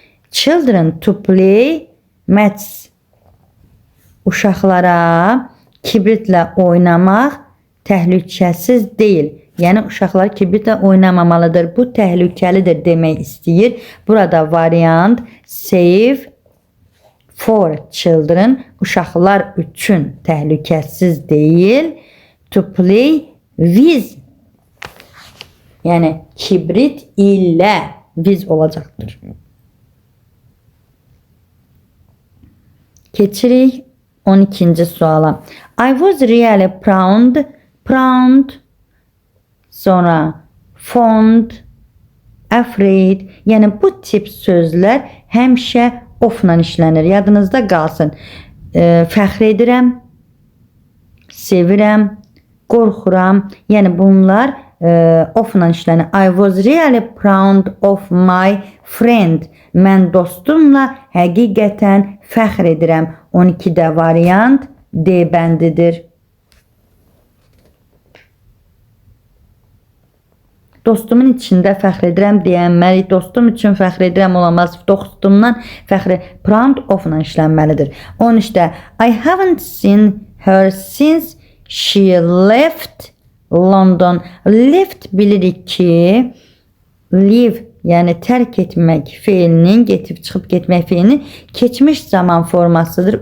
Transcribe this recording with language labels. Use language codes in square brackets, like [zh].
[en] Children to play matches. [az] Uşaqlara kibritlə oynamaq təhlükəsiz deyil. Yəni uşaqlar kibritlə oynamamalıdır. Bu təhlükəlidir demək istəyir. Burada variant [en] safe for children, [az] uşaqlar üçün təhlükəsiz deyil. [en] To play with, [az] yəni kibrit ilə with olacaqdır. Keçirik 12-ci suala. [en] I was really proud, [az] sonra [en] fond, afraid. [az] Yəni bu tip sözlər həmişə ofla işlənir. Yadınızda qalsın. Fəxr edirəm, sevirəm, qorxuram. Yəni bunlar of-la işlənir. [en] I was really proud of my friend. [az] Mən dostumla həqiqətən fəxr edirəm. 12-də variant D bəndidir. Dostumun içində fəxr edirəm deyənməli, dostum üçün fəxr edirəm olamaz, dostumdan fəxr proud of-la işlənməlidir. [en] 13-də I haven't seen her since she left London. [az] Left bilirik ki, leave yəni tərk etmək fiilinin, getib çıxıb getmək fiilinin keçmiş zaman formasıdır.